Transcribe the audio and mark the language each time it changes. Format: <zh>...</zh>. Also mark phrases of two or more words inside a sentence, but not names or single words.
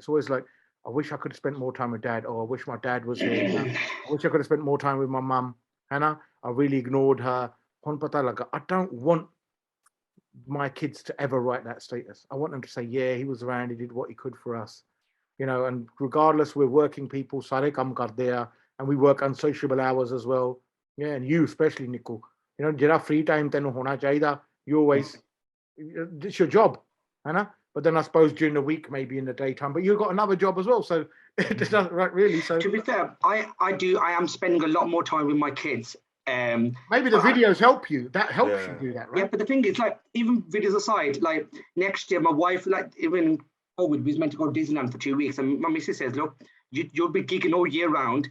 <en>It's always like, I wish I could have spent more time with dad, or I wish my dad was here. I wish I could have spent more time with my mum. Hannah, I really ignored her. I don't want my kids to ever write that status. I want them to say, yeah, he was around, he did what he could for us. And regardless, we're working people,</en> <pa>ਸਾਰੇ ਕੰਮ ਕਰਦੇ ਹੈ,</pa> <en>and we work unsociable hours as well. Yeah, and you especially, Nicku.</en> <pa>ਜਿਹੜਾ</pa> <en>free time</en> <pa>ਤੈਨੂੰ ਹੋਣਾ ਚਾਹੀਏ.</pa> <en>You always, it's your job, Hannah. But then I suppose during the week, maybe in the daytime, but you've got another job as well, so it doesn't right really. So to be fair, I am spending a lot more time with my kids. Maybe the videos help you. That helps you do that, right? Yeah, but the thing is, like, even videos aside, like next year, my wife, like, even COVID, we was meant to go to Disneyland for 2 weeks, and my missus says, look, you'll be gigging all year round.</en>